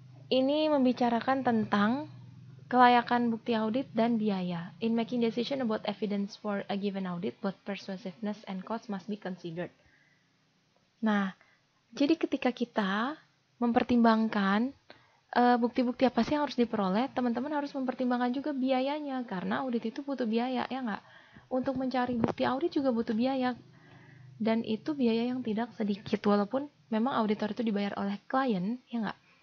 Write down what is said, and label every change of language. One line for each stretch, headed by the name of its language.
Indonesian: Ini membicarakan tentang kelayakan bukti audit dan biaya.
English: In making decision about evidence for a given audit, both persuasiveness and cost must be considered.
Indonesian: Nah, jadi ketika kita mempertimbangkan bukti-bukti apa sih yang harus diperoleh, teman-teman harus mempertimbangkan juga biayanya, karena audit itu butuh biaya, ya nggak? Untuk mencari bukti audit juga butuh biaya, dan itu biaya yang tidak sedikit, walaupun memang auditor itu dibayar oleh klien, ya nggak?